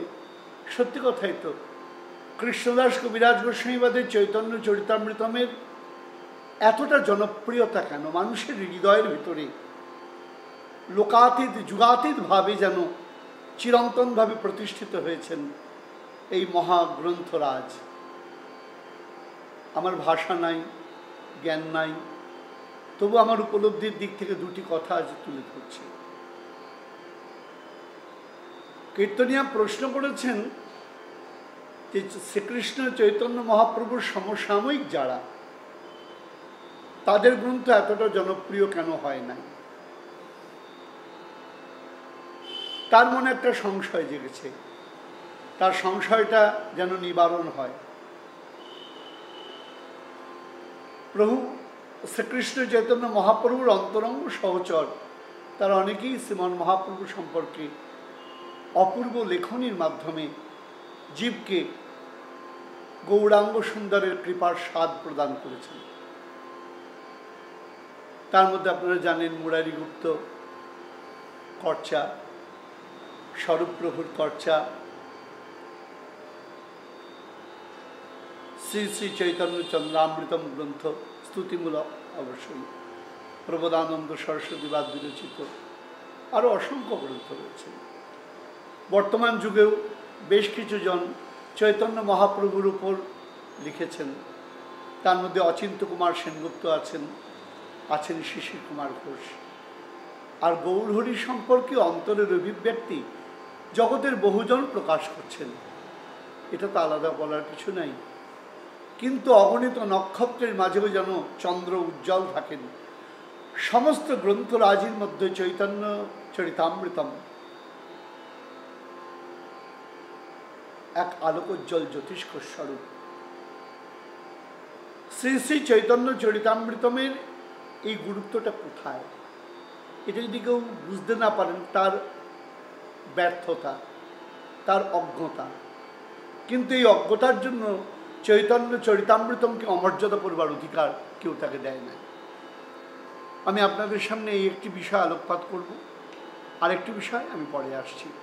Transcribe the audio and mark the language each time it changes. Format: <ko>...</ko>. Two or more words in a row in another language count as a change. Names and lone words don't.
<bn>সত্যি কথাই তো কৃষ্ণদাস কবিরাজ গোস্বামীবাদের চৈতন্য চরিতামৃতমের এতটা জনপ্রিয়তা কেন? মানুষের হৃদয়ের ভিতরে লোকাতীত যুগাতীত ভাবে যেন চিরন্তন ভাবে প্রতিষ্ঠিত হয়েছেন এই মহাগ্রন্থরাজ। আমার ভাষা নাই, জ্ঞান নাই, তবু আমার উপলব্ধির দিক থেকে দুটি কথা আজ তুলে ধরছি। কীর্তনিয়া প্রশ্ন করেছেন শ্রীকৃষ্ণ চৈতন্য মহাপ্রভুর সমসাময়িক যারা তাদের গ্রন্থ এতটা জনপ্রিয় কেন হয় নাই? তার মনে একটা সংশয় জেগেছে। তার সংশয়টা যেন নিবারণ হয়। প্রভু শ্রীকৃষ্ণ চৈতন্য মহাপ্রভুর অন্তরঙ্গ সহচর তারা অনেকেই শ্রীমান মহাপ্রভু সম্পর্কে অপূর্ব লেখনীর মাধ্যমে জীব কে গৌরাঙ্গ সুন্দরের কৃপার স্বাদ প্রদান করেছেন। তার মধ্য আপনারা জানেন মুরারি গুপ্ত কড়চা, স্বরূপ প্রভুর কড়চা, শ্রী শ্রী চৈতন্য চন্দ্রামৃতম গ্রন্থ স্তুতিমূলক অবশ্য, প্রবোধানন্দ সরস্বতী বাদ বিরচিত আরো অসংখ্য গ্রন্থ রয়েছে। বর্তমান যুগেও বেশ কিছু জন চৈতন্য মহাপ্রভুর উপর লিখেছেন। তার মধ্য অচিন্ত্য কুমার সেনগুপ্ত আছেন, শিশির কুমার ঘোষ। আর গৌরহরি সম্পর্কে অন্তরের অভিব্যক্তি জগতের বহুজন প্রকাশ করছেন। এটা তো आलादा বলার কিছু নাই। কিন্তু অগণিত নক্ষত্রের মাঝেও যেন চন্দ্র উজ্জ্বল থাকেন। সমস্ত গ্রন্থরাজির মধ্য চৈতন্য চরিতামৃতম এক আলোকোজ্জ্বল জ্যোতিষ্ক স্বরূপ। শ্রী শ্রী চৈতন্য চরিতামৃতমের এই গুরুত্বটা কোথায়? এটা যদি কেউ বুঝতে না পারেন তার ব্যর্থতা, তার অজ্ঞতা। কিন্তু এই অজ্ঞতার জন্য চৈতন্য চরিতামৃতমকে অমর্যাদা করবার অধিকার কেউ তাকে দেয় না। আমি আপনাদের সামনে এই একটি বিষয় আলোকপাত করব, আরেকটি বিষয় আমি পরে আসছি।</bn>